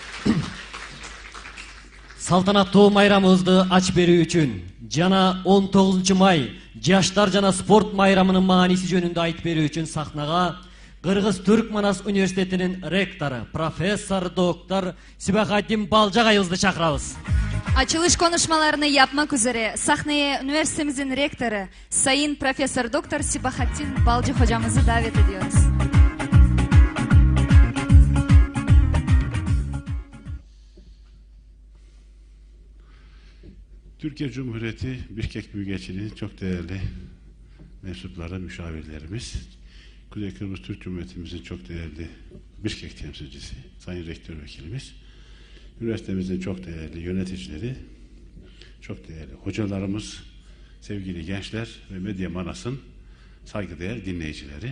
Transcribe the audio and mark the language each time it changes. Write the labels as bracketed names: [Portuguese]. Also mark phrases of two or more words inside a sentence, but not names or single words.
[Kyrgyz] Салтанаттуу майрамыбызды ачып берүү үчүн жана 19 май жаштар жана спорт майрамынын мааниси жөнүндө айтып берүү үчүн сахнага Кыргыз Түркманас университетинин ректору, профессор, доктор Сибахатдин Балжагайыбызды чакырабыз. [Turkish] Açılış konuşmalarını yapmak üzere sahneye üniversitemizin rektörü Sayın Profesör Doktor Sibahattin Balcı hocamızı davet ediyoruz. Türkiye Cumhuriyeti Bişkek Büyükelçiliği'nin çok değerli mensupları, müşavirlerimiz, Kuzey Kıbrıs Türk Cumhuriyetimizin çok değerli Bişkek temsilcisi, Sayın Rektör Vekilimiz, üniversitemizin çok değerli yöneticileri, çok değerli hocalarımız, sevgili gençler ve Medya Manas'ın saygıdeğer dinleyicileri.